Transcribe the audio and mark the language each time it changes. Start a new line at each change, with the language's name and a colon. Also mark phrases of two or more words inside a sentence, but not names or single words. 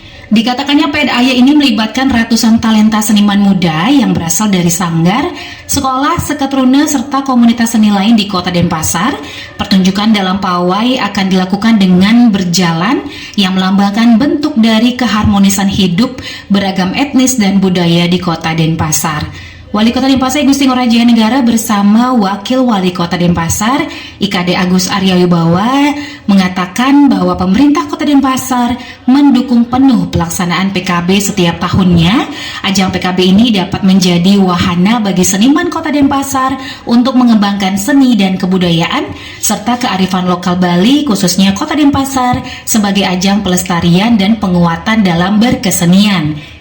Indonesian: Dikatakannya PEDAYA ini melibatkan ratusan talenta seniman muda yang berasal dari sanggar, sekolah, seketruna, serta komunitas seni lain di Kota Denpasar. Pertunjukan dalam pawai akan dilakukan dengan berjalan yang melambangkan bentuk dari keharmonisan hidup beragam etnis dan budaya di Kota Denpasar. Wali Kota Denpasar Gusti Ngurah Negara bersama Wakil Wali Kota Denpasar IKD Agus Arya Wibawa mengatakan bahwa pemerintah Kota Denpasar mendukung penuh pelaksanaan PKB setiap tahunnya. Ajang PKB ini dapat menjadi wahana bagi seniman Kota Denpasar untuk mengembangkan seni dan kebudayaan serta kearifan lokal Bali, khususnya Kota Denpasar, sebagai ajang pelestarian dan penguatan dalam berkesenian.